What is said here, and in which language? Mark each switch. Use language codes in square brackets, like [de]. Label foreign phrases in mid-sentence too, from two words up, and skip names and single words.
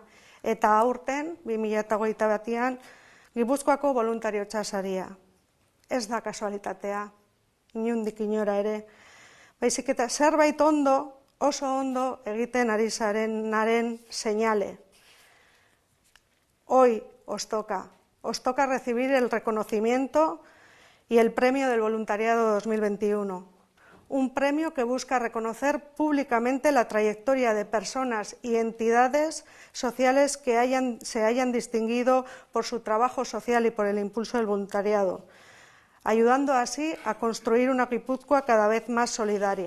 [eu] Eta aurten, 2021an, Gipuzkoako voluntariotza saria. Ez da kasualitatea, inondik inora ere. Baizik eta zerbait ondo, oso ondo egiten ari zarenaren seinale. [es] Hoy os toca recibir el reconocimiento y el premio del voluntariado 2021. Un premio que busca reconocer públicamente la trayectoria de personas y entidades sociales que se hayan distinguido por su trabajo social y por el impulso del voluntariado, ayudando así a construir una Guipúzcoa cada vez más solidaria.